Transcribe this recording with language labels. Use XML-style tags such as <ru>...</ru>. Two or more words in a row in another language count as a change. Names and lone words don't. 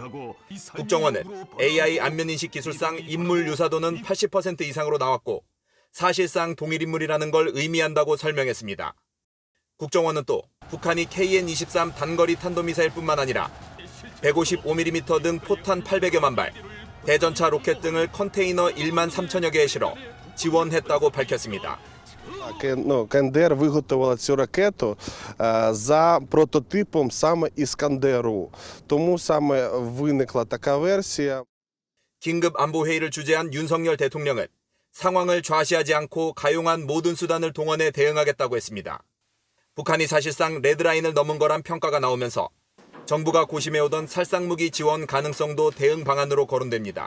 <ko>국정원은 AI 안면인식 기술상 인물 유사도는 80% 이상으로 나왔고 사실상 동일 인물이라는 걸 의미한다고 설명했습니다. 국정원은 또 북한이 KN-23 단거리 탄도미사일뿐만 아니라 155mm 등 포탄 800여만 발, 대전차 로켓 등을 컨테이너 1만 3천여 개에 실어 지원했다고 밝혔습니다.</ko> <uk>КНДР виготовила цю ракету за прототипом саме Іскандеру. Тому саме виникла така версія.</uk> <ko>긴급 안보회의를 주재한 윤석열 대통령은 상황을 좌시하지 않고 가용한 모든 수단을 동원해 대응하겠다고 했습니다. 북한이 사실상 레드라인을 넘은 거란 평가가 나오면서 정부가 고심해오던 살상무기 지원 가능성도 대응 방안으로 거론됩니다.</ko>